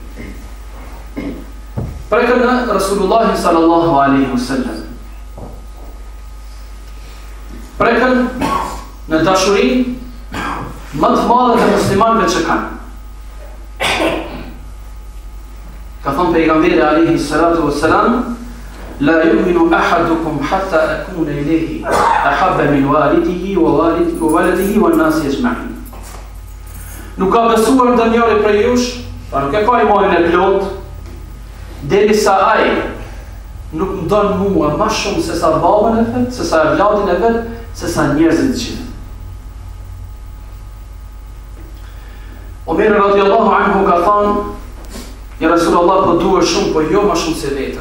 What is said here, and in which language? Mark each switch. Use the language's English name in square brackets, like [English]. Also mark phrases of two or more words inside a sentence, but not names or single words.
[Albanian] Preken në Rasulullah [Arabic] صلى الله عليه وسلم. [Albanian] Preken në dashurin më të madhe të muslimanëve që kanë. Ka thonë pejgamberi [Arabic] عليه الصلاة والسلام: لا يؤمن أحدكم حتى أكون أحب إليه من والده وولده والناس أجمعين. [Albanian] Nuk ka besuar ndonjëri prej jush, pra nuk e ka imanin e plot, derisa ai nuk më don mua më shumë se sa babën e vet, se sa vllatin e vet, se sa njerëzit të gjithë. Omer [Arabic] رضي الله عنه [Albanian] ka thonë: ja Rasulullah, po duhet shumë, po jo më shumë se vetën.